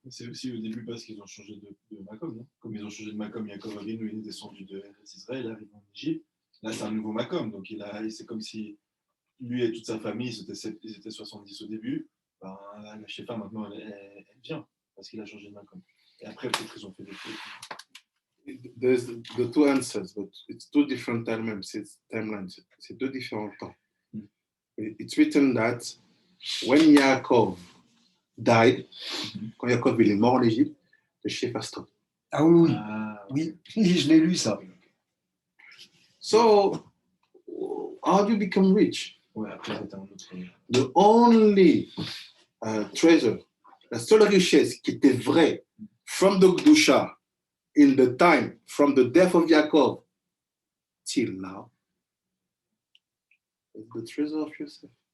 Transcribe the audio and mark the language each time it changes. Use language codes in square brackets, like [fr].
[fr] C'est aussi au début parce qu'ils ont changé de Macom, non? Comme ils ont changé de Macom, Yaakov Avinu, il est descendu d'Israël, arrive en Égypte. Là, c'est un nouveau Macom, donc c'est comme si lui et toute sa famille, ils étaient 70 au début. Ben, la Shefa, maintenant, elle vient parce qu'il a changé de Macom. Et après, peut-être ils ont fait des trucs. [en] There's the two answers, but it's two different timelines. [fr] C'est deux différents temps. [en] It's written that when Yaakov died, [fr] quand Yaakov il est mort en Égypte, [en] the Shefa stopped. [fr] Ah oui, oui, je l'ai lu ça. [en] So, how do you become rich? [fr] Ouais, après, c'était un autre. [en] The only treasure, [fr] la seule richesse qui était vraie [en] from the Gdusha in the time, from the death of Yaakov till now, is the treasure of Joseph.